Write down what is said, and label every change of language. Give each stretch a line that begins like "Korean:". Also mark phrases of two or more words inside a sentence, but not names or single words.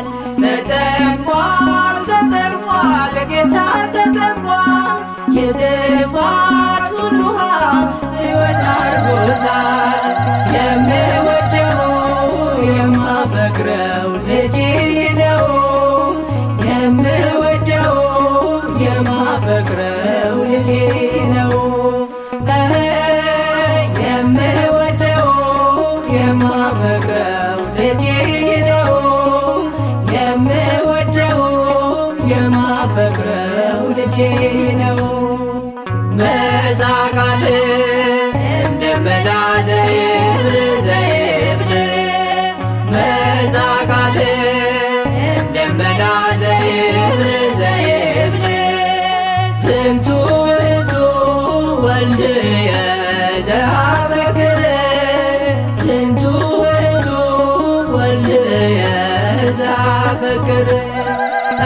Amharic: ተጠምቋል ተጠምቋል ጌታ ተጠምቋል የጥፋቱን ውሃ ሕይወት አድርጎታል። የምወደው የማፈቅረው ልጄ ነው የምወደው የማፈቅረው ልጄ ነው የምወደው የማፈቅረው ልጄ ነው የምወደው የማፈቅረው ልጄ ነው። መዛቃል እንደመና ዘይብል ዘይብል መዛቃል እንደመና ዘይብል ዘይብል
Geez: ዝንቱ ውእቱ ወልድየ ዘአፈቅር ዝንቱ ውእቱ ወልድየ ዘአፈቅር